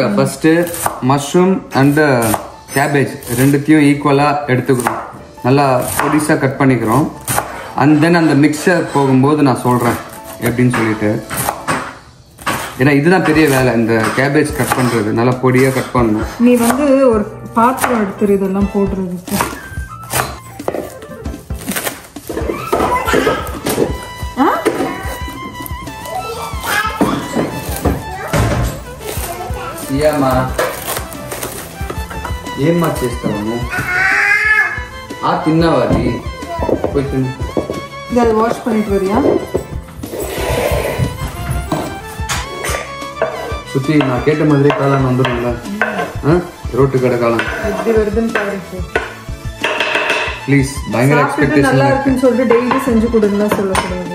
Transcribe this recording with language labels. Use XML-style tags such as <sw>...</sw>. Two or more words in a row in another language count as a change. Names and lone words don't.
<ta>ஃபர்ஸ்ட்டு</ta> <en>mushroom and cabbage</en> <ta>ரெண்டுத்தையும் ஈக்குவலாக எடுத்துக்கிறோம். நல்லா பொடிசாக கட் பண்ணிக்கிறோம்.</ta> <en>and then</en> <ta>அந்த மிக்சர் போகும்போது நான் சொல்கிறேன் எப்படின்னு சொல்லிட்டு. ஏன்னா இதுதான் பெரிய வேலை, இந்த</ta> <en>cabbage cut</en> <ta>பண்ணுறது. நல்லா பொடியாக கட் பண்ணணும். நீ வந்து ஒரு பாத்திரம் எடுத்துரு இதெல்லாம் போடுறதுக்கு.</ta> <te>ఏమ్మా చేస్తాము ఆ తిన్నావా అది కొంచెం</te> <ta>இதை வாஷ் பண்ணிட்டு வரியா? சுத்தி நான் கேட்ட மாதிரி காளான் வந்துடும்ல. ரோட்டு கடை காளான் எப்படி வருதுன்னு பாருங்க ப்ளீஸ். பயங்கர எக்ஸ்பெக்டேஷன். நல்லா இருக்குன்னு சொல்லிட்டு டெய்லி செஞ்சு கொடுங்கலாம் சொல்லக்கூடாது.</ta>